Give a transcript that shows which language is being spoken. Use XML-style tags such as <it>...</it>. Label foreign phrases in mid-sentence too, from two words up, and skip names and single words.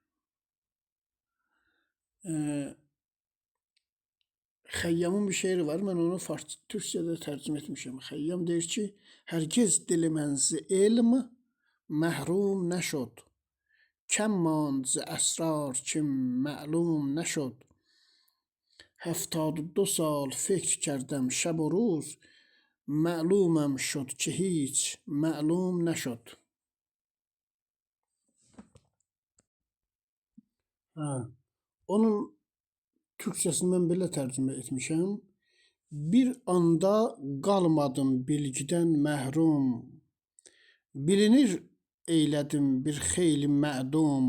<az>Xəyyamın bir şeiri var, mən onu türkçədə tərcümə etmişəm. Xəyyam deyir ki,</az> <fa>هرگز دل من ز علم محروم نشد، کم ماند ز اسرار که معلوم نشد. 72 سال فکر کردم شب و روز معلومم شد که هیچ معلوم نشد.</fa> <az>Onun türkçəsini mən belə tərcümə etmişəm. Bir anda qalmadım bilgidən məhrum. Bilinir eylədim bir xeyli mədum.</az>